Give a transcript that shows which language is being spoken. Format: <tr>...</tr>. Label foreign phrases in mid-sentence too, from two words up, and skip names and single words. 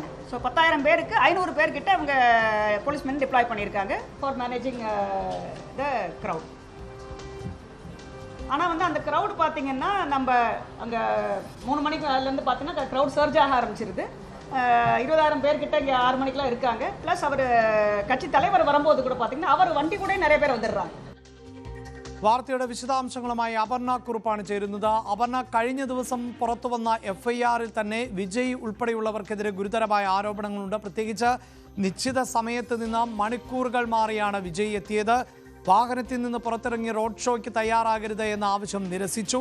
<ta>ஸோ 10,000 பேருக்கு 500 பேர்கிட்ட அவங்க</ta> <en>policemen deploy</en> <ta>பண்ணியிருக்காங்க</ta> <en>for managing the crowd.</en> <ta>ஆனால் அந்த க்ரௌட் பார்த்தீங்கன்னா, நம்ம அங்கே 3 மணிக்குலேருந்து பார்த்தீங்கன்னா</ta> <en>crowd surge</en> <ta>ஆக ஆரம்பிச்சிருது. 20,000 பேர்கிட்ட இங்கே 6 மணிக்கெலாம் இருக்காங்க. ப்ளஸ் அவர் கட்சி தலைவர் வரும்போது கூட பார்த்தீங்கன்னா அவர் வண்டி கூட நிறைய பேர் வந்துடுறாங்க.</ta> <ml>വാർത്തയുടെ വിശദാംശങ്ങളുമായി അപർണ കുറുപ്പാണ് ചേരുന്നത്. അപർണ, കഴിഞ്ഞ ദിവസം പുറത്തുവന്ന FIR-ൽ തന്നെ വിജയ് ഉൾപ്പെടെയുള്ളവർക്കെതിരെ ഗുരുതരമായ ആരോപണങ്ങളുണ്ട്. പ്രത്യേകിച്ച് നിശ്ചിത സമയത്ത് നിന്ന് മണിക്കൂറുകൾ മാറിയാണ് വിജയ് എത്തിയത്. വാഹനത്തിൽ നിന്ന് പുറത്തിറങ്ങി റോഡ് ഷോയ്ക്ക് തയ്യാറാകരുത് എന്ന ആവശ്യം നിരസിച്ചു.</ml>